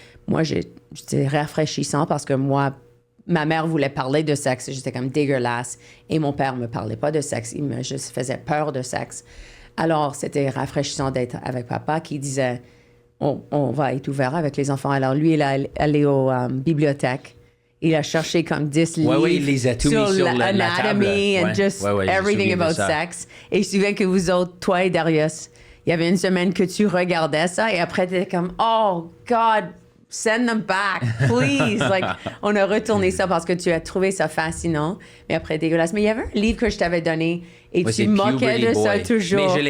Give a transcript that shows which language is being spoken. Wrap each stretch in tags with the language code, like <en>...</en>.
<fr>Moi, c'était rafraîchissant parce que moi, ma mère voulait parler de sexe. J'étais comme dégueulasse. Et mon père me parlait pas de sexe. Il me juste faisait peur de sexe. Alors, c'était rafraîchissant d'être avec papa qui disait, on va être ouvert avec les enfants. Alors, lui, il est allé aux bibliothèques. Il a cherché comme 10 livres il les a tout mis sur</fr> <en>l'anatomy and just everything about sex.</en> <fr>Et je me souviens que vous autres, toi et Darius, il y avait une semaine que tu regardais ça et après, tu étais comme,</fr> <en>oh, God, send them back, please.</en> <fr>Like, on a retourné ça parce que tu as trouvé ça fascinant, mais après, dégueulasse. Mais il y avait un livre que je t'avais donné et tu moquais de ça toujours.</fr>